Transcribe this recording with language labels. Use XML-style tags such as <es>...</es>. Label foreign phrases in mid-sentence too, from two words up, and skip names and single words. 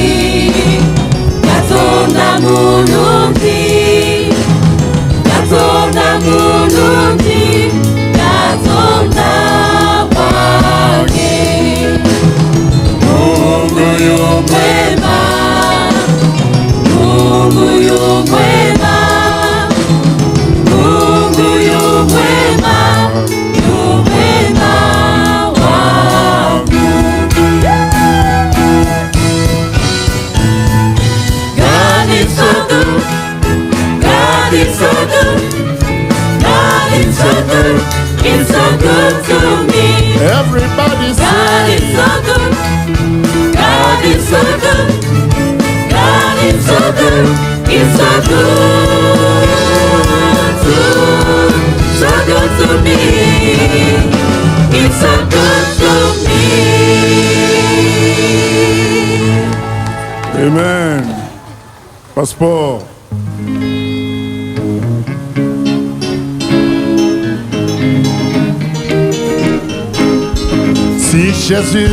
<lg>Katonda mulungi, Katonda mulungi, Katonda wange.</lg> <sw>Mungu yu mwema, Mungu yu mwema, Mungu yu mwema, yu mwema wangu.</sw> <en>God is so good. God is so good. God is so good. It's so good to me. Everybody God say, is so good. God is so good. God is so good. It's so good to me. It's so good to me. Amen.</en> <fr>Passeport. Si Jésus</fr>